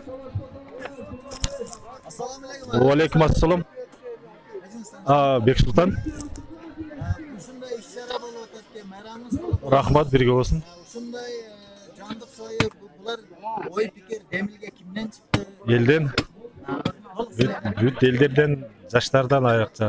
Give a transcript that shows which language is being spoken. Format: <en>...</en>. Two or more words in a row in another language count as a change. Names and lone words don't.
<ar>السلام عليكم. وعليكم السلام.</ar> <ky>Бексултан. Ушундай иш-чара болуп атат экен. Майрамыңыз болуп. Рахмат, бирге болсун. Ушундай жандык союп, булар ой пикир демилге кимден чыкты? Элден. Бүт элдерден, жаштардан аякча.</ky>